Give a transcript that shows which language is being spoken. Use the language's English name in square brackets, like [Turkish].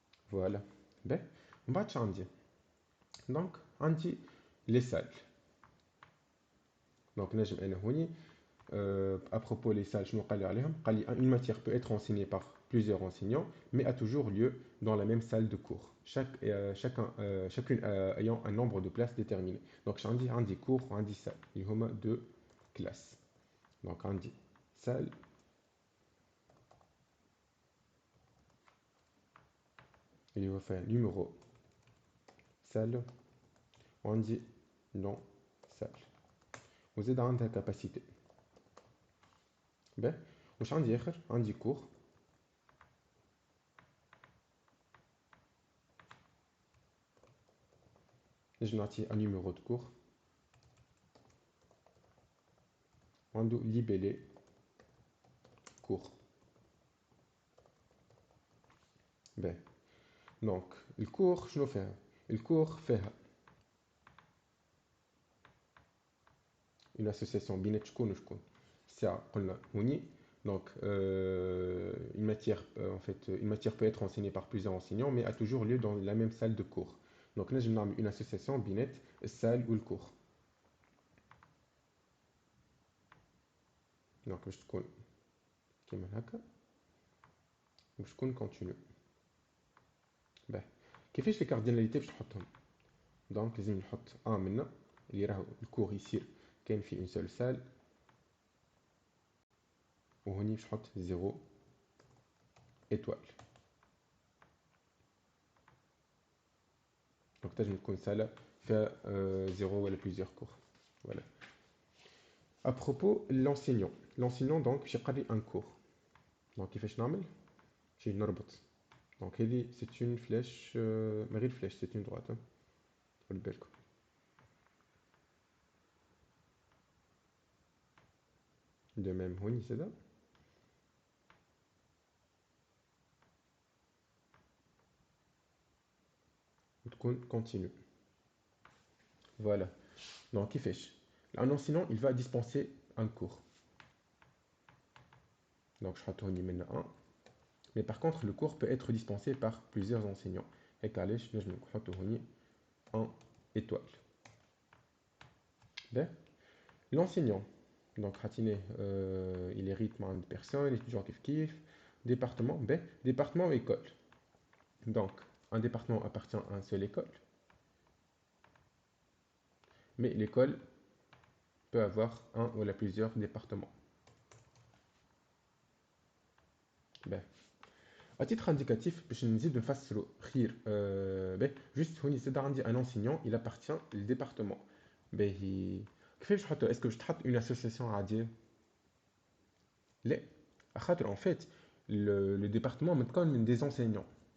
[Arabic] فوالا باهي من بعد شنو عندي دونك عندي لي سال. دونك نجم انا هوني [French] à propos les salles [Arabic] شنو قال لي عليهم قال لي [French] une matière peut être enseignée par plusieurs enseignants mais a toujours lieu dans la même salle de cours chacune ayant un nombre de places déterminé. Donc عندي cours وعندي salle [Arabic] اللي هما [French] deux classes. Donc عندي salle [Arabic] اللي هو فيها [French] numéro salle وعندي nom salle وزيد عندها capacité. [Arabic] باهي واش عندي اخر عندي cours نجم نعطيه [French] un numéro de cours [Arabic] وعنده libellé cours. باهي دونك الكور شنو فيها الكور فيها [French] une association [Arabic] بين شكون وشكون ساعة قلنا هوني. [French] Donc, une matière, en fait, une matière peut être enseignée par plusieurs enseignants, mais a toujours lieu dans la même salle de cours. Donc là, je nomme une association binette, salle ou le cours. [Arabic] Donc, je تكون كيما هكا باش تكون continue. باهي كيفاش لي كارديناليتي باش نحطهم؟ دونك لازم نحط ان منا اللي راهو الكور يصير كان في اون سول سال وهوني باش نحط [French] 0 étoile. [Arabic] Donc تنجم تكون سالة فيها 0 ولا [French] plusieurs cours. Voilà. À propos l'enseignant donc [Arabic] باش يقري [French] un cours. [Arabic] Donc كيفاش نعمل؟ باش نربط. [French] Donc هذه c'est une flèche [Arabic] ما غير [French] flèche c'est une droite. [Arabic] خلي بالكم. De même هوني زادا. وتكون continue. [French] Voilà. Donc كيفاش؟ Un enseignant il va dispenser un cours. Donc je [Arabic] نحط هوني منا 1. [French] Mais par contre le cours peut être dispensé par plusieurs enseignants. [Arabic] هيك علاش نجم نحطو هوني [French] en étoile. باهي l'enseignant donc [Arabic] حاطينه [French] il hérite مع personne étudiant كيف département باهي département école. Donc un département appartient à un seul école mais l'école peut avoir un ou plusieurs départements. [Arabic] باهي à titre indicatif باش نزيد نفسروا خير باهي juste هوني زاد عندي [French] un enseignant il appartient [Arabic] للديبارتمون. باهي كيفاش نحطو اسكو باش تحط [French] une association [Arabic] عاديه؟ لا خاطر [French] en fait le département [Arabic] متكون من [French] des enseignants.